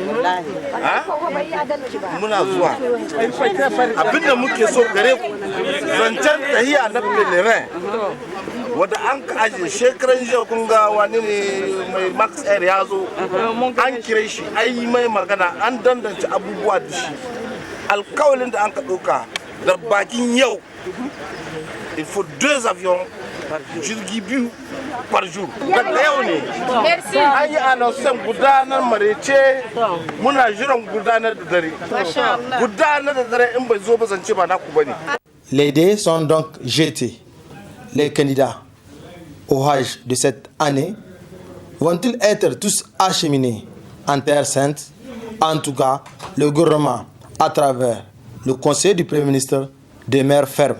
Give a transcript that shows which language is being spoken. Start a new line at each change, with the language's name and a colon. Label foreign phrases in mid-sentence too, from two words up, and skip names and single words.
Hausa: muna zuwa abinda muke so gare ku zancen tahiya na pelerin wadda an ka ajiye shekaran jiya kun ga wani ne mai max air ya zo an kire shi ai mai magana an dandance abubuwa da shi alkawalin da an ka ɗauka da bakin yau
French: il faut 2 avions
Hausa: jirgi biyu
French: par jour
Hausa: daga yau ne an yi anonsan gudanar marece muna jiran gudanar da dare gudanar da dare in bai zo ba zance ba naku bane.
French: Les dés sont donc jetés. Les candidats au Hajj de cette année vont-ils être tous acheminés en Terre Sainte? En tout cas, le gouvernement, à travers le conseil du Premier ministre, demeure ferme.